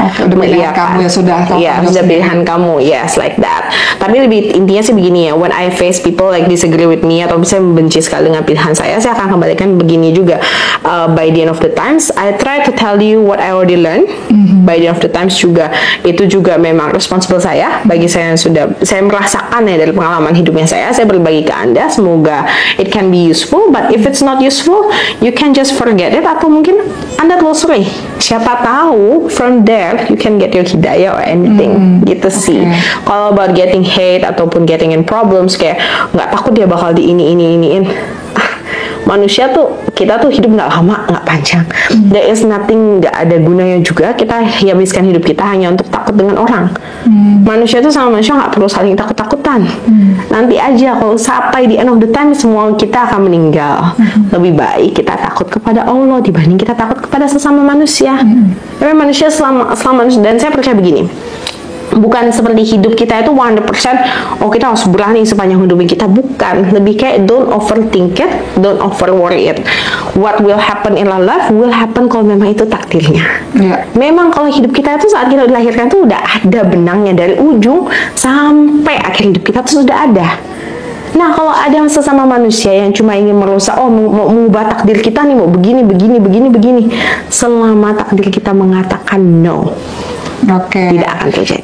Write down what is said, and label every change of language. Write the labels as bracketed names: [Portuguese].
[Indonesian] Udah pilihan kamu ya sudah. Iya, sudah pilihan kamu, [English] yes, like that. [Indonesian] Tapi lebih intinya sih begini ya, [English] when I face people like disagree with me [Indonesian] atau bisa membenci sekali dengan pilihan saya akan kembalikan begini juga. [English] By the end of the times, I try to tell you what I already learned. By the end of the times [Indonesian] juga, itu juga memang responsible saya. Bagi saya yang sudah saya merasakan ya dari pengalaman hidupnya saya berbagi ke Anda. Semoga [English] it can be useful. But if it's not useful, you can just forget it, [Indonesian] atau mungkin Anda telusuri. Siapa tahu [English] from there you can get your hidayah or anything. [Indonesian] Gitu sih. Kalau [English] about getting hate [Indonesian] ataupun [English] getting in problems, [Indonesian] kayak nggak takut dia bakal di iniin. Manusia tuh, kita tuh hidup nggak lama, nggak panjang. [English] There is nothing, [Indonesian] nggak ada gunanya juga kita habiskan hidup kita hanya untuk takut dengan orang. Manusia tuh sama manusia nggak perlu saling takut-takutan. Nanti aja kalau sampai di [English] end of the time [Indonesian] semua kita akan meninggal. Lebih baik kita takut kepada Allah dibanding kita takut kepada sesama manusia. Karena manusia selama manusia, dan saya percaya begini, bukan seperti hidup kita itu 100% oh kita harus berani sepanjang hidup kita, bukan. Lebih kayak [English] don't overthink it, don't over worry it. What will happen in our life will happen [Indonesian] kalau memang itu takdirnya. Memang kalau hidup kita itu saat kita dilahirkan tuh udah ada benangnya, dari ujung sampai akhir hidup kita tuh sudah ada. Nah, kalau ada sesama manusia yang cuma ingin merusak, mau mengubah takdir kita nih, mau begini, selama takdir kita mengatakan no, tidak akan terjadi.